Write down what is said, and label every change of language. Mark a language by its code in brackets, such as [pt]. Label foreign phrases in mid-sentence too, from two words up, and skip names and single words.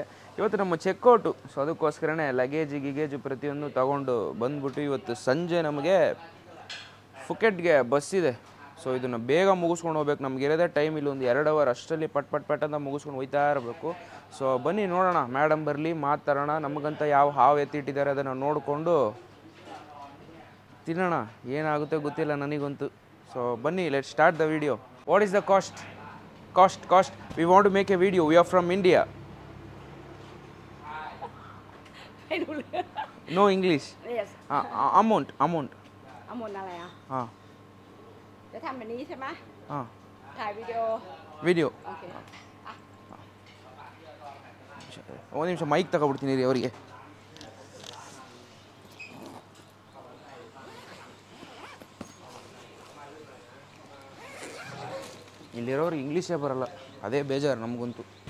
[kn] ಇವತ್ತು ನಮ್ಮ ಚೆಕ್ಔಟು, ಸೊ ಅದಕ್ಕೋಸ್ಕರನೇ ಲಗೇಜು ಪ್ರತಿಯೊಂದು ತೊಗೊಂಡು ಬಂದ್ಬಿಟ್ಟು ಇವತ್ತು ಸಂಜೆ ನಮಗೆ ಫುಕೆಟ್ಗೆ ಬಸ್ ಇದೆ. ಸೊ ಇದನ್ನು ಬೇಗ ಮುಗಿಸ್ಕೊಂಡು ಹೋಗ್ಬೇಕು. ನಮ್ಗೆ ಇರೋದೇ ಟೈಮ್ ಇಲ್ಲಿ ಒಂದು 2 ಅವರ್, ಅಷ್ಟರಲ್ಲಿ ಪಟ್ ಅಂತ ಮುಗಿಸ್ಕೊಂಡು ಹೋಗ್ತಾ ಇರಬೇಕು. ಸೊ ಬನ್ನಿ ನೋಡೋಣ, ಮೇಡಮ್ ಬರಲಿ, ಮಾತಾಡೋಣ. ನಮಗಂತ ಯಾವ ಹಾವು ಎತ್ತಿಟ್ಟಿದ್ದಾರೆ ಅದನ್ನು ನೋಡಿಕೊಂಡು ತಿನ್ನೋಣ. ಏನಾಗುತ್ತೆ ಗೊತ್ತಿಲ್ಲ ನನಗಂತೂ. [en] So Bunny, let's start the video. What is the cost? Cost. We want to make a video. We are from India. [th] ไม่รู้เรื่อง [en] No English. yes Amount. [th] เอาหมดอะไรอ่ะ Ah. จะทำแบบนี้ใช่ไหม Ah. ถ่ายวิดีโอ [en] Video. [th] โอเคอ่ะ [kn] ಒಂದು ನಿಮಿಷ ಮೈಕ್ ತಗೊಬಿಡ್ತೀನಿ ರೀ ಅವರಿಗೆ. ಇಲ್ಲಿರೋರು ಇಂಗ್ಲೀಷೇ ಬರಲ್ಲ, ಅದೇ ಬೇಜಾರು ನಮಗಂತೂ.